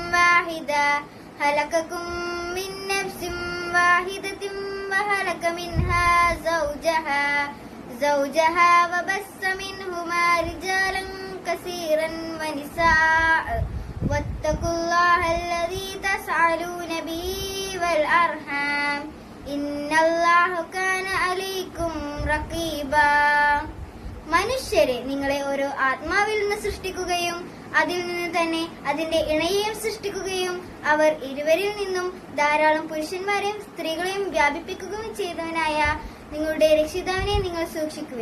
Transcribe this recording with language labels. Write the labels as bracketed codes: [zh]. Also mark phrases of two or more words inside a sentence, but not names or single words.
[ar] واحدة وخلق منها زوجها وبث منهما رجالا كثيرا ونساء واتقوا الله الذي تسألون به والأرحام إن الله كان عليكم رقيبا. [ml] മനുഷ്യരെ നിങ്ങളെ ഓരോ ആത്മാവിൽ നിന്ന് സൃഷ്ടിക്കുകയും അതിൽ നിന്ന് തന്നെ അതിന്റെ ഇണയെയും സൃഷ്ടിക്കുകയും അവർ ഇരുവരിൽ നിന്നും ധാരാളം പുരുഷന്മാരെയും സ്ത്രീകളെയും വ്യാപിപ്പിക്കുകയും ചെയ്തവനായ നിങ്ങളുടെ രക്ഷിതാവിനെ നിങ്ങൾ സൂക്ഷിക്കുവിൻ.